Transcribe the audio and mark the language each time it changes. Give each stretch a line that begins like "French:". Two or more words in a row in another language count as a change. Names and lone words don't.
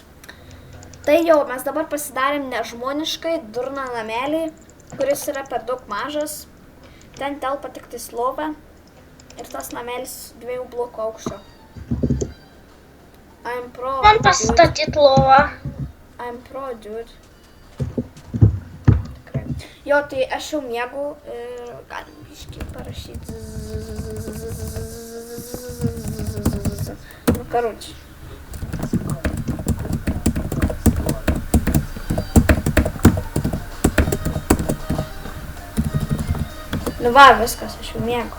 Lithuanian: Tai jau, mes dabar pasidarėm nežmoniškai durną namelį, kuris yra per daug mažas. Ten telpa tik tais lova ir tas namelis 2 blokų aukščio.
English: I'm pro,
Lithuanian: Man pasistatyt lovą.
English: I'm pro, dude.
Lithuanian: Tikrai. Jo, tai aš jau miegu ir galim biškį parašyti. Nu, karučiai. Nu va, viskas, aš jau miegu.